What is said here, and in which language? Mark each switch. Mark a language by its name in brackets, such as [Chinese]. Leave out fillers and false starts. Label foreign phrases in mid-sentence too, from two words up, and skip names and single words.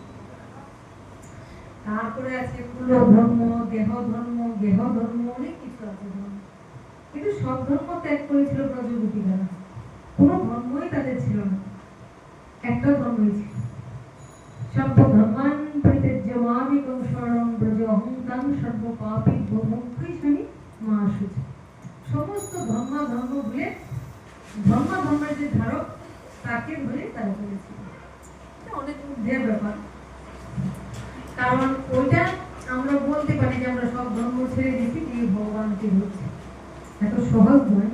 [Bangla] তারপরে আছে কুল ধর্ম, দেহ ধর্ম, গেহ ধর্ম, অনেক কিছু আছে ধর্ম। কিন্তু সব ধর্ম ত্যাগ করেছিল ব্রজগোপীরা, কোনো ধর্মই তাদের ছিল না, একটা ধর্মই ছিল। [Sanskrit] সর্ব ধর্মান পরিত্যাজ্য মামেকং শরণং ব্রজ অহং তাং সর্ব পাপেভ্যো মোক্ষয়িষ্যামি মা শুচি। [Bangla] সমস্ত ধর্ম ভুলে ধর্মের যে ধারক তাকে ধরে তারা করেছিল। অনেক ঊর্ধ্বের ব্যাপার, কারণ ওইটা আমরা বলতে পারি যে আমরা সব ধর্ম ছেড়ে দিচ্ছি দিয়ে ভগবানকে ধরছি, এত সহজ নয়।